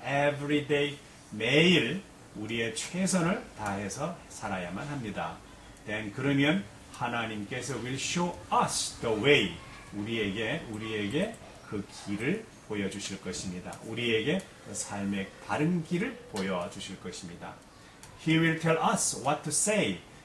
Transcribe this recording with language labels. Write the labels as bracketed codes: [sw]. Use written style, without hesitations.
[en] Every day, [ko] 매일 우리의 최선을 다해서 살아야만 합니다. [en] Then [ko] 그러면 하나님께서 [en] will show us the way. [ko] 우리에게 그 길을 보여주실 것입니다. 우리에게 그 삶의 바른 길을 보여주실 것입니다. [en] He will tell us what to say.